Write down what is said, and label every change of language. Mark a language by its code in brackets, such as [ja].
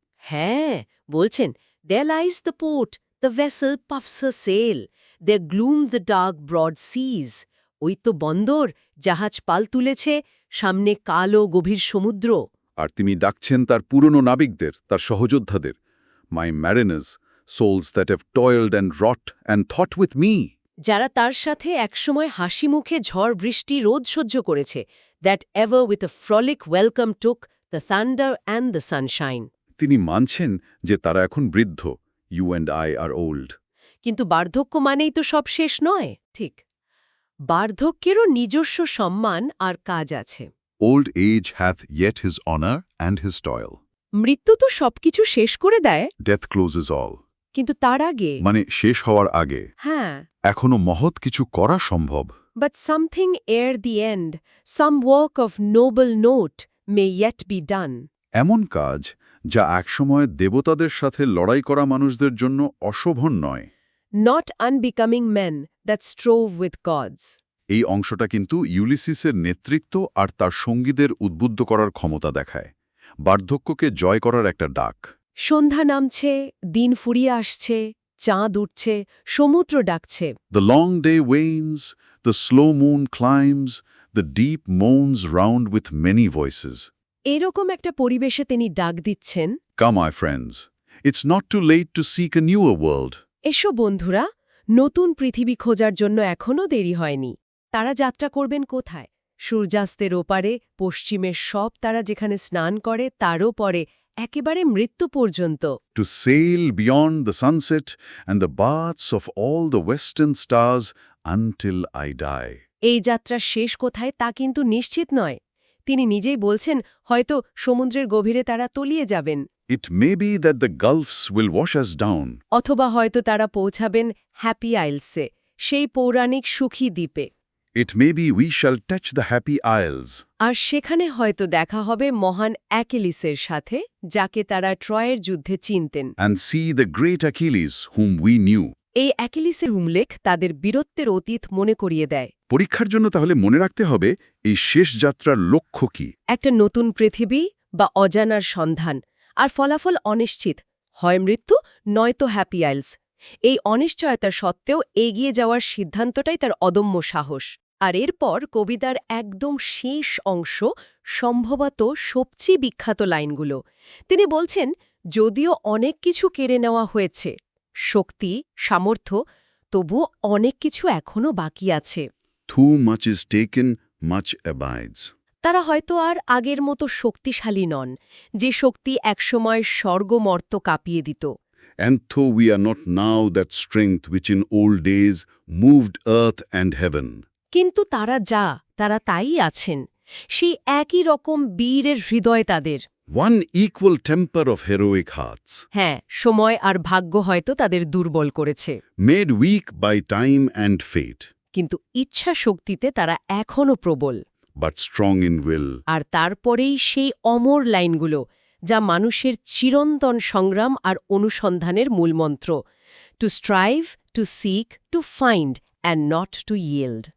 [bn] হ্যাঁ, বলছেন, [en] there lies the port, the vessel puffs her sail, there gloom the dark broad seas. [bn] ওই তো বন্দর, জাহাজ পাল তুলেছে, সামনে কালো গভীর সমুদ্র। আর তিনি ডাকছেন তার পুরনো নাবিকদের, তার সহযোদ্ধাদের, [en] My mariners, souls that have toiled and wrought and thought with me. [bn] যারা তার সাথে একসময় হাসি মুখে ঝড় বৃষ্টি রোদ সহ্য করেছে, [en] that ever with a frolic welcome took the thunder and the sunshine. [bn] তিনি মানছেন যে তারা এখন বৃদ্ধ, [en] You and I are old. [bn] কিন্তু বার্ধক্য মানেই তো সব শেষ নয়। ঠিক, বার্ধক্যেরও নিজস্ব সম্মান আর কাজ আছে। [en] Old age hath yet his honor and his toil. [bn] মৃত্যু তো সবকিছু শেষ করে দেয়, [en] Death closes all. [bn] কিন্তু তার আগে, মানে শেষ হওয়ার আগে হ্যাঁ, এখনো মহৎ কিছু করা সম্ভব। [en] but something ere the end, some work of noble note may yet be done. [bn] এমন কাজ যা একসময় দেবতাদের সাথে লড়াই করা মানুষদের জন্য অশোভন নয়। [en] Not unbecoming men that strove with gods. [bn] এই অংশটা কিন্তু ইউলিসিসের নেতৃত্ব আর তার সঙ্গীদের উদ্বুদ্ধ করার ক্ষমতা দেখায়। বার্ধক্যকে জয় করার একটা ডাক। সন্ধ্যা নামছে, দিন ফুরিয়ে আসছে, চাঁদ উঠছে, সমুদ্র ডাকছে। [en] The long day wanes, the slow moon climbs, the deep moans round with many voices. [bn] এরকম একটা পরিবেশে তিনি ডাক দিচ্ছেন, [en] Come, my friends, it's not too late to seek a newer world. [bn] এসো বন্ধুরা, নতুন পৃথিবী খোঁজার জন্য এখনও দেরি হয়নি। তারা যাত্রা করবেন কোথায়? সূর্যাস্তের ওপারে পশ্চিমের সব তারা যেখানে স্নান করে তারও পরে একেবারে মৃত্যু পর্যন্ত। [en] To sail beyond the sunset and the baths of all the western stars until I die. [bn] এই যাত্রা শেষ কোথায় তা কিন্তু নিশ্চিত নয়। তিনি নিজেই বলছেন হয়তো সমুদ্রের গভীরে তারা তলিয়ে যাবেন, [en] It may be that the gulfs will wash us down. [bn] অথবা হয়তো তারা পৌঁছাবেন হ্যাপি আইলসে, সেই পৌরাণিক সুখী দ্বীপে। [en] It may be we shall touch the happy isles. [bn] আর সেখানে হয়তো দেখা হবে মহান অ্যাকিলিসের সাথে, যাকে তারা ট্রয়ের যুদ্ধে চিনতেন। [en] And see the great Achilles whom we knew. [bn] এই অ্যাকিলিসের উল্লেখ তাদের বীরত্বের অতীত মনে করিয়ে দেয়। পরীক্ষার জন্য তাহলে মনে রাখতে হবে এই শেষ যাত্রার লক্ষ্য কি। একটা নতুন পৃথিবী বা অজানার সন্ধান, আর ফলাফল অনিশ্চিত, হয় মৃত্যু নয়তো হ্যাপি আইলস। এই অনিশ্চয়তা সত্ত্বেও এগিয়ে যাওয়ার সিদ্ধান্তটাই তার অদম্য সাহস। আর এরপর কবিতার একদম শেষ অংশ, সম্ভবত সবচেয়ে বিখ্যাত লাইনগুলো। তিনি বলছেন, যদিও অনেক কিছু কেড়ে নেওয়া হয়েছে, শক্তি, সামর্থ্য, তবুও অনেক কিছু এখনও বাকি আছে। [en] Too much is taken, much abides. [bn] তারা হয়তো আর আগের মতো শক্তিশালী নন, যে শক্তি একসময় স্বর্গমর্ত কাঁপিয়ে দিত। [en] And though we are not now that strength which in old days moved earth and heaven. [bn] কিন্তু তারা তাই আছেন, সেই একই রকম বীরের হৃদয় তাদের। [en] One equal temper of heroic hearts. [bn] হ্যাঁ, সময় আর ভাগ্য হয়তো তাদের দুর্বল করেছে, [en] Made weak by time and fate. [bn] কিন্তু ইচ্ছা শক্তিতে তারা এখনও প্রবল। [en] But strong in will. [bn] আর তারপরেই সেই অমর লাইনগুলো, যা মানুষের চিরন্তন সংগ্রাম আর অনুসন্ধানের মূলমন্ত্র। [en] To strive, to seek, to find, and not to yield.